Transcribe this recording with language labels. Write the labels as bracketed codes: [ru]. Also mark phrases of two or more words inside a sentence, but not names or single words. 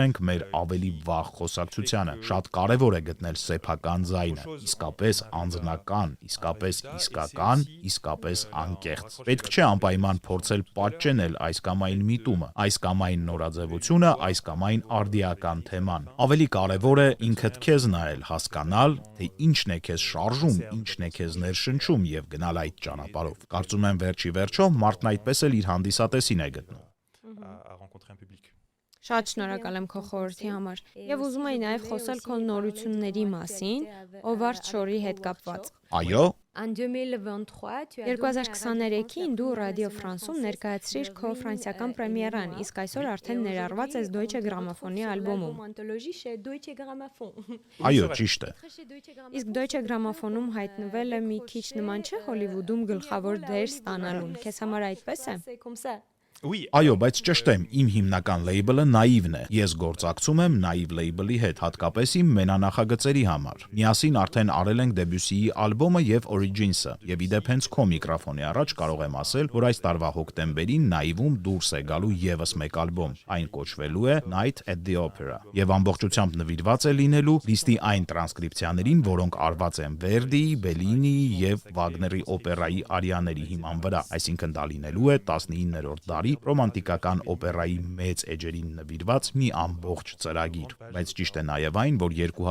[hy] ենք մեր ավելի վաղ խոսակցությանը։ Շատ կարևոր է գտնել սեփական ձայնը, իսկապես անձնական, իսկապես իսկական, իսկապես անկեղծ։ Պետք չէ անպայման փորձել պատճենել այս կամ այն միտումը, այս կամ այն նորաձևությունը, այս կամ այն արդիական թեման։ Ավելի կարևոր է ինքդ քեզ նայել, հասկանալ, թե ինչն է քեզ շարժում, ինչն է քեզ ներշնչում եւ գնալ այդ ճանապարհով։ Կարծում եմ վերջի վերջո մարդն այդպես էլ իր հանդիսատեսին է գտնում։ [fr] à rencontrer un public. [hy] Շատ շնորհակալ եմ քո խորհրդի համար։ Եվ ուզում եի նաև խոսել քո նորությունների մասին, Օվարդ Շորի հետ կապված։ Այո, [fr] En 2023, tu as [hy] 2023-ին դու Ռադիո Ֆրանսում ներկայացրիր քո ֆրանսիական պրեմիերան, իսկ այսօր արդեն ներառված ես Deutsche Grammophon-ի ալբոմում։ [fr] Anthologie chez Deutsche Grammophon. [hy] այո, ճիշտ է։ Իսկ Deutsche Grammophon-ում հայտնվելը մի քիչ նման չէ Հոլիվուդում գլխավոր դեր ստանալուն։ Քեզ համար այդպես է։ [fr] C'est comme ça. Oui, [hy] Այո, բայց ճշտ եմ, իմ հիմնական լեյբլը Naïve-ն է։ Ես գործակցում եմ Naïve լեյբլի հետ, հատկապես իմ մենանախագծերի համար։ Միասին արդեն արել ենք Debussy-ի ալբոմը եւ Origins-ը, եւ իդեպ հենց քո միկրոֆոնի առաջ կարող եմ ասել, որ այս տարվա հոկտեմբերին Naïve-ում դուրս է գալու եւս մեկ ալբոմ։ Այն կոչվելու է Night at the Opera եւ ամբողջությամբ նվիրված է լինելու լիստի այն տրանսկրիպցիաներին, որոնք արված են Verdi-ի, Bellini-ի եւ Wagner-ի օպերայի արիաների հիման վրա, այսինքն դա լինելու է 19-րդ դարի ռոմանտիկական օպերայի մեծ էջերին նվիրված մի ամբողջ ծրագիր, բայց ճիշտ է նաև այն, որ